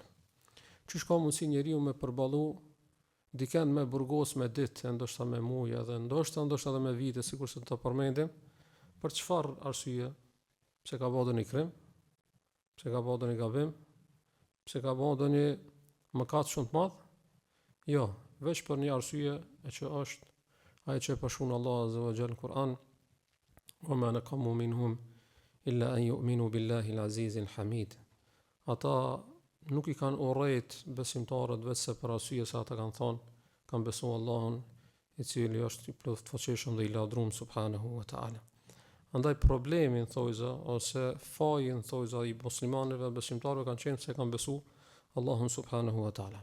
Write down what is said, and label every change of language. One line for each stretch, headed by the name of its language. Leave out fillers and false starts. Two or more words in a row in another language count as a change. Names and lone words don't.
Albanian: Çish ka mundsi njeriu me përballu dikën me burgos me ditë, ndoshta me muaj edhe ndoshta edhe me vite, sikurse të përmendim, për çfarë arsye? Pse ka bërë një krim? Pse ka bërë një gabim? Pse ka bërë një mëkat shumë të madh? Jo, veç për një arsye e që është ai që e pashun
Arabic: الله عز وجل
Albanian: në Kur'an,
Arabic: وَمَا نَقَمُوا مِنْهُمْ إِلَّا أَنْ يُؤْمِنُوا بِاللَّهِ الْعَزِيزِ الْحَمِيدِ.
Albanian: Ata nuk i kanë urrejt besimtarët vetë se për arsye se ata kanë thonë, kanë besuar Allahun, i cili është i plotfuqishëm dhe i lavdruar
Arabic: سبحانه وتعالى.
Albanian: Andaj problemin thojza ose fajin thojza i muslimanëve dhe besimtarëve kanë qenë se kanë besuar Allahun
Arabic: سبحانه وتعالى.